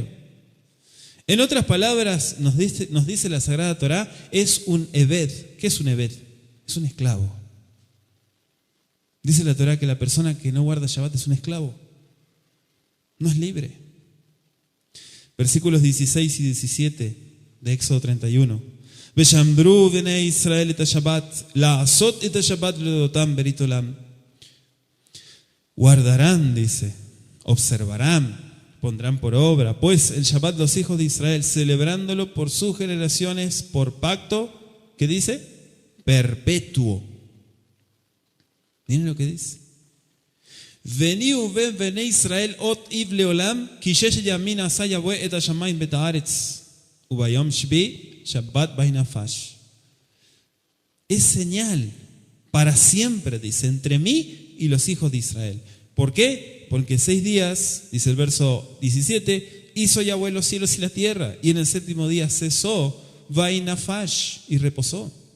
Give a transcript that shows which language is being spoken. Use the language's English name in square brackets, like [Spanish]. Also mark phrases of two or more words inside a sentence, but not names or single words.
[Spanish] En otras palabras, nos dice la Sagrada Torá, es un Eved. ¿Qué es un Eved? Es un esclavo. Dice la Torá que la persona que no guarda Shabbat es un esclavo. No es libre. Versículos 16 y 17 de Éxodo 31. [Hebrew] ושמרו בני ישראל את השבת, לעשות את השבת לדרתם ברית עולם. [Spanish] Guardarán, dice, observarán, pondrán por obra, pues el Shabbat los hijos de Israel, celebrándolo por sus generaciones, por pacto, ¿qué dice? Perpetuo. Miren lo que dice. [Hebrew] ביני ובין בני ישראל אות היא לעולם, כי ששת ימים עשה יהוה את השמים ואת הארץ, וביום השביעי שבת וינפש. [Spanish] Es señal para siempre, dice, entre mí y los hijos de Israel. ¿Por qué? Porque 6 días, dice el verso 17, hizo Yahweh los cielos y la tierra, y en el séptimo día cesó vainafash, y reposó.